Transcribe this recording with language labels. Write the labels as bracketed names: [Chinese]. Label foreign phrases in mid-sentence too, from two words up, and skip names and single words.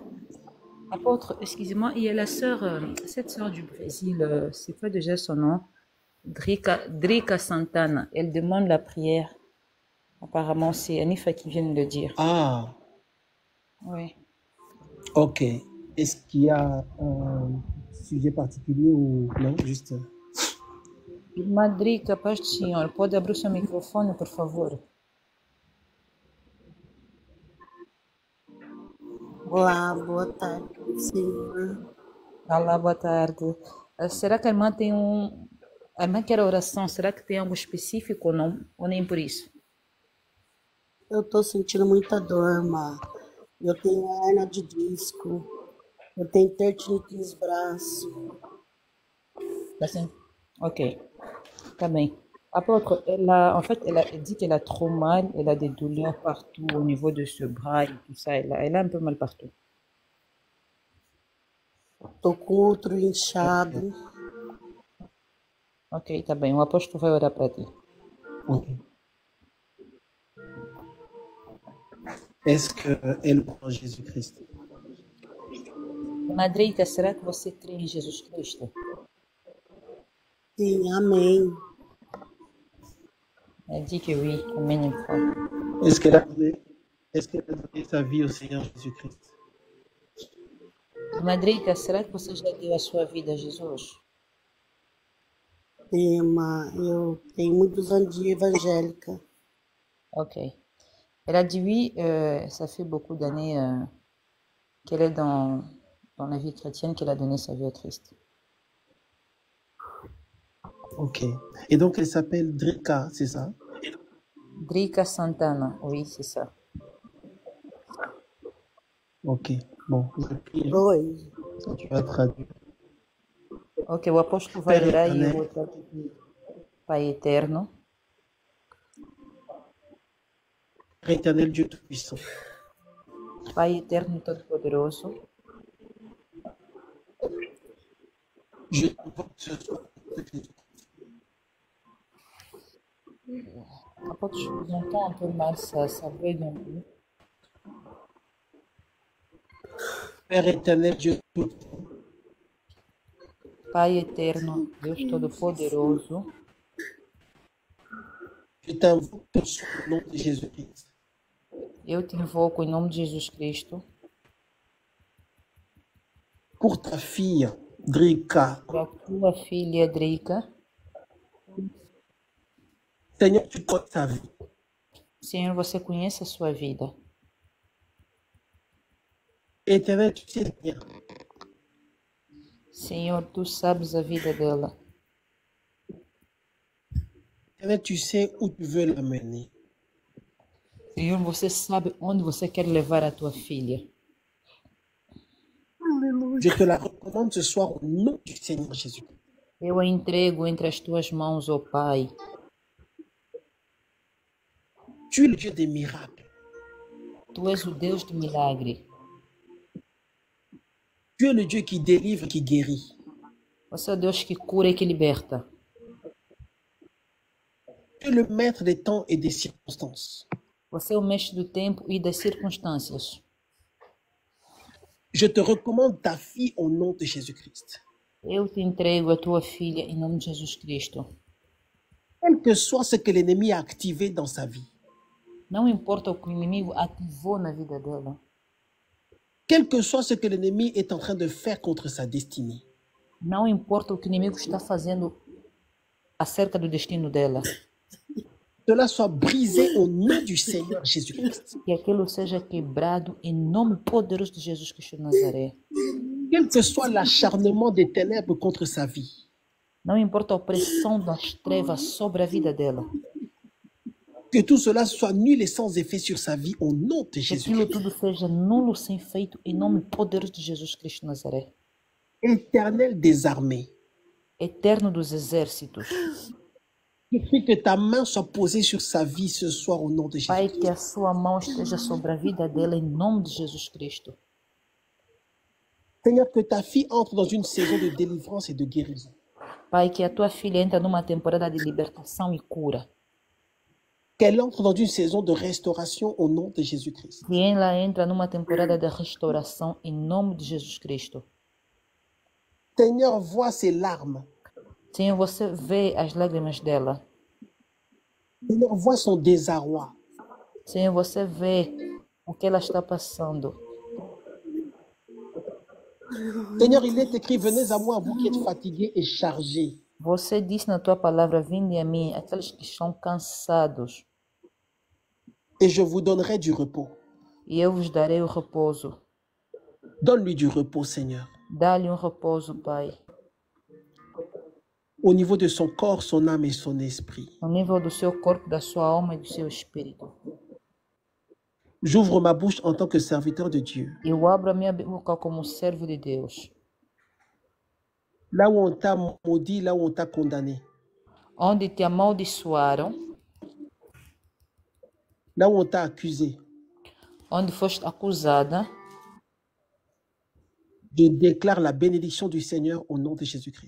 [French] apôtre, excusez-moi, il y a la sœur, cette sœur du Brésil, c'est quoi déjà son nom? Drica Santana. Elle demande la prière. Apparemment, c'est Anifa qui vient de le dire. Ah, Oui. ok. Est-ce qu'il y a un sujet particulier ou non? Juste. [Portuguese] Irmã Drica, paz do Senhor, pode abrir o seu microfone, por favor? Olá, boa tarde, Senhor. Olá, boa tarde. Será que a irmã tem A irmã quer oração, será que tem algo específico ou não? Ou nem por isso? Eu tô sentindo muita dor, irmã. Eu tenho hernia de disco. Eu tenho tendinite nos braços. Tá sim? Ok, tá bem. [French] Apôtre, elle dit qu'elle a trop mal, elle a des douleurs partout au niveau de ce bras et tout ça. Elle a un peu mal partout. [Portuguese] Tô com outro inchado. Ok, tá bem. O apóstolo vai orar para ti. Ok. [French] Est-ce qu'elle croit en Jésus-Christ? [Portuguese] Madreita, será que você crê em Jesus Cristo? Sim, amém. [French] Elle dit que oui. [Portuguese] Amém, ele fala. [French] Est-ce qu'elle a donné sa vie au Seigneur Jésus-Christ? [Portuguese] Madreita, será que você já deu a sua vida a Jesus? Sim, irmã. Eu tenho muitos anos de evangélica. [French] Ok. Elle a dit oui, ça fait beaucoup d'années qu'elle est dans la vie chrétienne, qu'elle a donné sa vie à Christ. Ok. Et donc elle s'appelle Drika, c'est ça? Drica Santana, oui, c'est ça. Ok. Bon, je prie, [Portuguese] Oi. [French] tu vas traduire. [Portuguese] Ok, o apóstolo vai [French] Père [Portuguese] orar e eu [French] éternel, [Portuguese] vou traduzir. Pai eterno, [French] Père éternel, Dieu Tout-Puissant, [Portuguese] Pai eterno e todo-poderoso, [French] je t'invoque ce soir. apôtre, je vous entends un peu mal, ça bug un peu. Père éternel, Dieu Tout-Puissant, [Portuguese] Pai eterno, Deus todo-poderoso, [French] je t'invoque ce soir au nom de Jésus-Christ [Portuguese] eu te invoco em nome de Jesus Cristo, [French] pour ta fille, Drika. [Portuguese] para tua filha Drica. [French] Seigneur, tu connais sa vie. [Portuguese] Senhor, você conhece a sua vida. [French] Éternel, tu sais bien. [Portuguese] Senhor, tu sabes a vida dela. [French] Éternel, tu sais où tu veux l'amener. [Portuguese] Senhor, você sabe onde você quer levar a tua filha. [French] Je te la recommande ce soir au nom du Seigneur Jésus. [Portuguese] Eu a entrego entre as tuas mãos, ó Pai. [French] Tu es le Dieu des miracles. [Portuguese] Tu és o Deus de milagre. [French] Tu es le Dieu qui délivre, qui guérit. [Portuguese] Você é o Deus que cura e que liberta. [French] Tu es le maître des temps et des circonstances. [Portuguese] Você é o mestre do tempo e das circunstâncias. [French] Je te recommande ta fille au nom de Jésus-Christ. [Portuguese] Eu te entrego a tua filha em nome de Jesus Cristo. [French] Quel que soit ce que l'ennemi a activé dans sa vie, [Portuguese] Não importa o que o inimigo ativou na vida dela. [French] quel que soit ce que l'ennemi est en train de faire contre sa destinée, [Portuguese] Não importa o que o inimigo está fazendo acerca do destino dela. [French] cela soit brisé au nom du Seigneur Jésus-Christ. [Portuguese] Que aquilo seja quebrado em nome poderoso de Jesus Cristo de Nazaré. [French] Quel que soit l'acharnement des ténèbres contre sa vie, [Portuguese] Não importa a opressão das trevas sobre a vida dela. [French] que tout cela soit nul et sans effet sur sa vie au nom de [Portuguese] Que aquilo [French] Jésus-Christ. [Portuguese] tudo seja nulo, sem feito, em nome poderoso de Jesus Cristo de Nazaré. [French] Éternel des armées, [Portuguese] Eterno dos exércitos. [French] je prie que ta main soit posée sur sa vie ce soir au nom de [Portuguese] Pai, [French] Jésus. [Portuguese] que a sua mão esteja sobre a vida dela em nome de Jesus Cristo. [French] Seigneur, que ta fille entre dans une saison de délivrance et de guérison. [Portuguese] Pai, que a tua filha entre numa temporada de libertação e cura. [French] Qu'elle entre dans une saison de restauration au nom de Jésus-Christ. [Portuguese] Que ela entra numa temporada de restauração em nome de Jesus Cristo. [French] Seigneur, vois ses larmes. [Portuguese] Senhor, você vê as lágrimas dela. [French] Seigneur, vois son désarroi. [Portuguese] Senhor, você vê o que ela está passando. [French] Seigneur, il est écrit, venez à moi, vous qui êtes fatigués et chargés. [Portuguese] Você disse na tua palavra, vinde a mim, aqueles que estão cansados, [French] Et je vous donnerai du repos. [Portuguese] e eu vos darei o repouso. [French] Donne-lui du repos, Seigneur. [Portuguese] Dá-lhe repouso, Pai, [French] Au niveau de son corps, son âme et son esprit. [Portuguese] no nível do seu corpo, da sua alma e do seu espírito. [French] J'ouvre ma bouche en tant que serviteur de Dieu. [Portuguese] Eu abro a minha boca como servo de Deus. [French] Là où on t'a maudit, là où on t'a condamné. [Portuguese] Onde te amaldiçoaram, [French] Là où on t'a accusé. [Portuguese] onde foste acusada, [French] Je déclare la bénédiction du Seigneur au nom de Jésus-Christ.